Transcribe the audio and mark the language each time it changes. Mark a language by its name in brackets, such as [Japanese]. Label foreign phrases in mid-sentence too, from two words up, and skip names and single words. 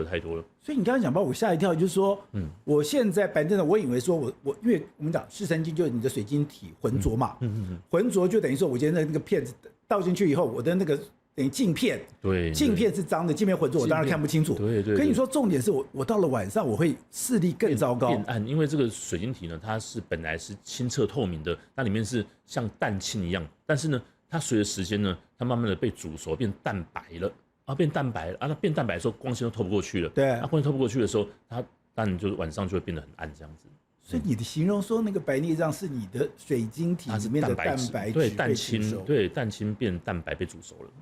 [Chinese] 所以你剛才講把我嚇一跳，就是說，我現在白內障，我以為說我因為我們講視神經就是你的水晶體渾濁嘛，渾濁就等於說我今天那個片子倒進去以後，我的那個等於鏡片，對，鏡片是髒的，鏡片渾濁，我當然看不清楚。對。可你說重點是我到了晚上我會視力更糟糕，變暗，因為這個水晶體呢，它是本來是清澈透明的，那裡面是像蛋清一樣，但是呢。它隨着時間呢，它慢慢的被煮熟，變蛋白了啊，变蛋白了啊。那變蛋白的時候，光線都透不過去了。对，那光線透不過去的時候，它當然就是晚上就會變得很暗這樣子。所以你的形容說那個白內障是你的水晶體裡面的蛋白質，對，蛋清，對，蛋清變蛋白被煮熟了。